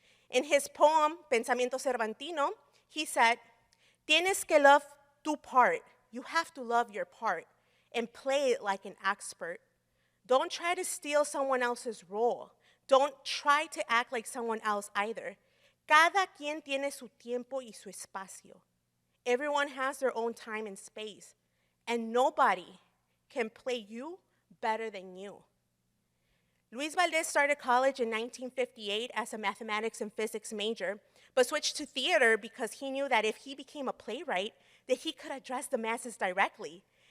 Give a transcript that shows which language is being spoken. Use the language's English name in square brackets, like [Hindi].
[English] In his poem, Pensamiento Cervantino, he said, [Spanish] "Tienes que [English] love [Spanish] tu [English] part. You have to love your part and play it like an expert. Don't try to steal someone else's role. Don't try to act like someone else either. [Spanish] Cada quien tiene su tiempo y su espacio. [English] Everyone has their own time and space, and nobody can play you better than you." Luis Valdez started college in 1958 as a mathematics and physics major, but switched to theater because he knew that if he became a playwright, that he could address the masses directly.